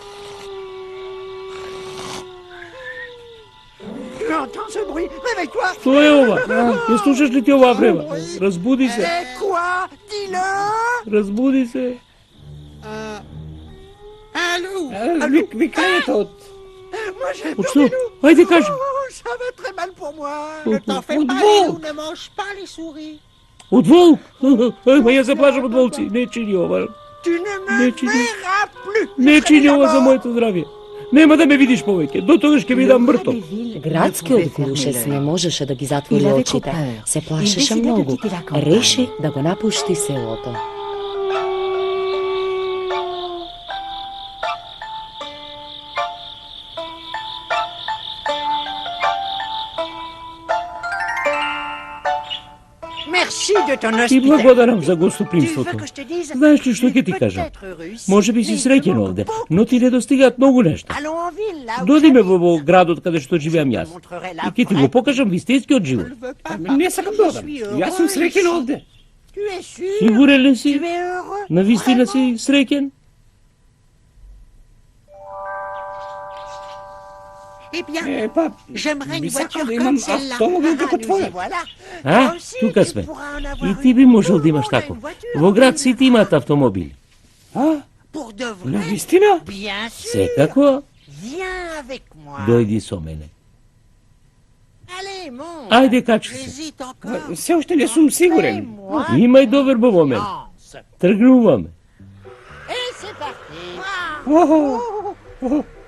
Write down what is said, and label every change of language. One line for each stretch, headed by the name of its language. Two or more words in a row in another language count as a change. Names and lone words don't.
French: J'entends ce bruit. Réveille-toi.
Macedonian: Што е ова? Не слушаш ли ти ова време? Разбуди се.
French: Quoi? Dis-le.
Macedonian: Разбуди се.
French: Allô?
Macedonian: Викањето од...
French: Moi, j'ai
Macedonian: Од
French: peur
Macedonian: што?
French: des loups.
Macedonian: Ајде кажи.
French: Oh, ça va très mal pour moi. Ne t'en fais
Macedonian: От
French: pas,
Macedonian: волк.
French: les loups ne mangent pas les souris.
Macedonian: Од волк. Ја се плашам од волци. Не чини ова.
French: Tu ne me Ne, tu dis- verras plus.
Macedonian: Не чини ова за моето здравје. Нема да ме видиш повеќе. До тогаш ќе бидам мртов. Градскиот глушец не можеше да ги затвори очите. Се плашеше многу. Реши да го напушти селото.
French: Merci de ton
Macedonian: Ти
French: hospitalité.
Macedonian: благодарам за
French: Tu veux
Macedonian: гостопримството.
French: que je te dise?
Macedonian: Знаеш ли што
French: Tu
Macedonian: ќе
French: es
Macedonian: ти кажам?
French: peut-être heureux ici,
Macedonian: Може би си
French: mais
Macedonian: среќен
French: il te
Macedonian: овде,
French: manque beaucoup.
Macedonian: но ти недостигаат многу нешта.
French: Allons en ville, là où
Macedonian: Доди ме
French: j'habite.
Macedonian: во градот каде што живеам јас.
French: Je te montrerai
Macedonian: И
French: la
Macedonian: ќе ти го
French: vraie.
Macedonian: покажам вистинскиот живот.
French: Je ne veux pas
Macedonian: Не сакам да одам. Јас сум среќен овде.
French: Tu es sûr?
Macedonian: Сигурен ли
French: Tu
Macedonian: си?
French: es heureux?
Macedonian: Навистина
French: Vraiment?
Macedonian: си среќен?
French: Eh bien,
Macedonian: Па,
French: j'aimerais une
Macedonian: би сакал
French: voiture
Macedonian: да имам
French: comme celle-là.
Macedonian: автомобил како
French: Nous y
Macedonian: твојот.
French: voilà.
Macedonian: А,
French: Toi aussi,
Macedonian: тука
French: tu
Macedonian: сме.
French: pourras en avoir
Macedonian: И
French: une.
Macedonian: ти би можел да
French: Tout le
Macedonian: имаш
French: monde a
Macedonian: тако.
French: une voiture,
Macedonian: Во град oui. сите имаат автомобили. А?
French: Pour de vrai?
Macedonian: Навистина?
French: Bien sûr.
Macedonian: Секако,
French: Viens avec moi.
Macedonian: дојди со мене.
French: Allez, monte.
Macedonian: Ајде, качи се.
French: J'hésite encore.
Macedonian: Се уште не сум сигурен.
French: Fais-moi
Macedonian: Имај доверба во мене.
French: confiance.
Macedonian: Тргнуваме.
French: Et c'est parti.
Macedonian: Охо.